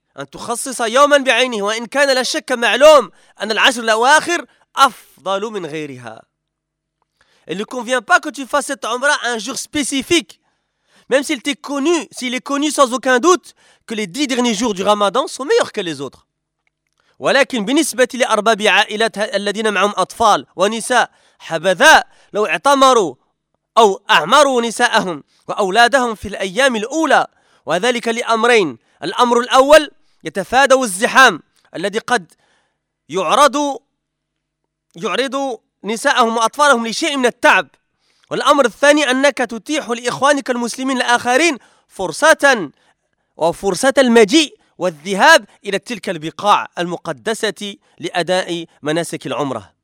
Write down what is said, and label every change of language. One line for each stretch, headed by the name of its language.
Arabic: أن تخصص يوما بعينه وإن كان لا شك معلوم أن العشر الأواخر أفضل من غيرها.
French: Il ne convient pas que tu fasses cette umra un jour spécifique, même s'il t'est connu, s'il est connu sans aucun doute que les 10 derniers jours du Ramadan sont meilleurs que les autres.
Arabic: ولكن بالنسبة لأرباب عائلتها الذين معهم أطفال ونساء، حبذاء لو اعتمروا أو أعمروا نساءهم وأولادهم في الأيام الأولى، وذلك لأمرين. الأمر الأول يتفادوا الزحام الذي قد يعرض نساءهم وأطفالهم لشيء من التعب، والأمر الثاني أنك تتيح لإخوانك المسلمين الآخرين فرصة المجيء والذهاب إلى تلك البقاع المقدسة لأداء مناسك العمرة.